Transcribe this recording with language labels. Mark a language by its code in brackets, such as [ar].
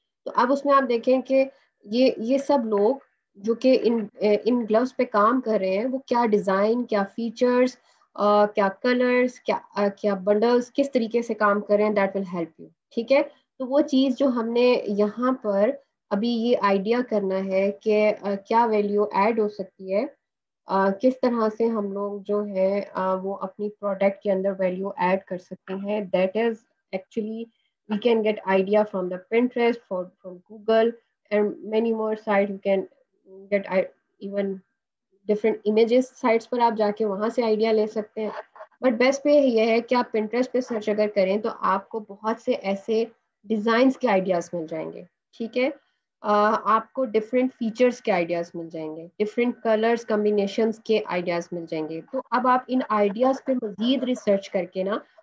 [ur] تو اب اس میں آپ دیکھیں کہ یہ سب لوگ جو کہ ان گلوز پہ کام کر رہے ہیں وہ کیا ڈیزائن, کیا فیچرز, کیا کلرز, کیا بنڈلز, کس طریقے سے کام کر رہے ہیں, [en] that will help you, [ur] ٹھیک ہے. تو وہ چیز جو ہم نے یہاں پر ابھی یہ آئیڈیا کرنا ہے کہ کیا ویلیو ایڈ ہو سکتی ہے, کس طرح سے ہم لوگ جو ہے وہ اپنی پروڈکٹ کے اندر ویلیو ایڈ کر سکتے ہیں. [en] That is actually we can get idea from the Pinterest, from Google and many more sites. You can get even different images sites [ur] پر آپ جا کے وہاں سے آئیڈیا لے سکتے ہیں. بٹ بیسٹ پہ یہ ہے کہ آپ Pinterest پہ سرچ اگر کریں تو آپ کو بہت سے ایسے ڈیزائنس کے آئیڈیاز مل جائیں گے, ٹھیک ہے, آپ کو ڈفرینٹ فیچرس کے آئیڈیاز مل جائیں گے, ڈفرینٹ کلرز کمبینیشنز کے آئیڈیاز مل جائیں گے. تو اب آپ ان آئیڈیاز پہ مزید ریسرچ کر کے نا